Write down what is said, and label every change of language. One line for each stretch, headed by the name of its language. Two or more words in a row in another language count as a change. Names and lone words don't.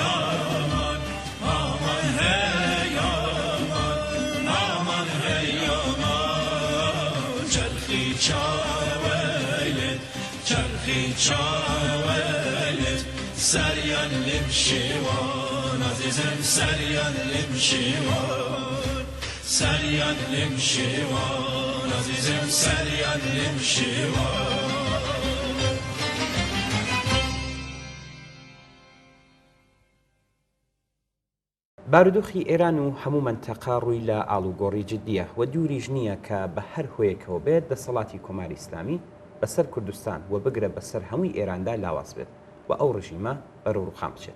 Central Kurdish: آمان آمان هی آمان آمان هی آمان چرخی چاویلت چرخی چاویلت سریان لیم شیوان عزیزم سریان لیم شیوان سریان لیم شیوان عزیزم سریان لیم شیوان بارودۆخی ئێران و هەموو منتەقە ڕووی لە ئاڵوگۆڕی جددیە و دووریش نییە کە بە هەر هۆیەکەوە بێت دەسەڵاتی کۆماری ئیسلامی بەسەر کوردستان و بگرە بەسەر هەمووی ئێراندا لاواز بێت و ئەو ڕژیمە بەرەو ڕووخام بچێت.